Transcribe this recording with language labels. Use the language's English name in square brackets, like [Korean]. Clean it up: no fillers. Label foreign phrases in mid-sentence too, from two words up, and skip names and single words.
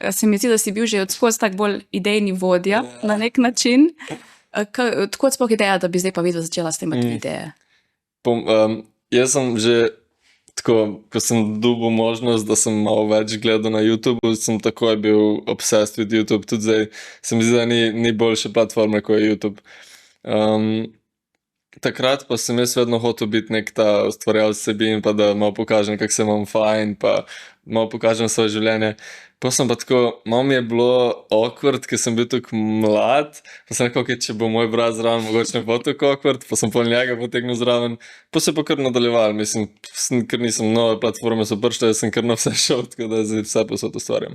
[Slovenian] Se mi zdi, da si bil že odskozi tak bolj idejni vodja na nek način. Tako sploh ideja, da bi zdaj pa videl začela snemati videe? Jaz sem že tako, ko sem dobil možnost, da sem malo več gledal na YouTube, sem takoj bil [English] obsessed with YouTube, [Slovenian] tudi zdaj se mi zdi, da ni boljše platforme, kot je YouTube. Takrat pa sem jaz vedno hotel biti nek ta ustvarjalec vsebin, pa da malo pokažem, kako se imam fajn, pa malo pokažem svoje življenje. Pa sem pa tako, malo mi je bilo awkward, ker sem bil tako mlad, pa sem rekel, če bo moj brat zraven, mogoče ne bo tako awkward, pa sem pol njega potegnil zraven, pa se pa kar nadaljeval, mislim, ker nisem nove platforme so pršte, sem kar na vse šel, tako da zdaj vse posod ustvarjam.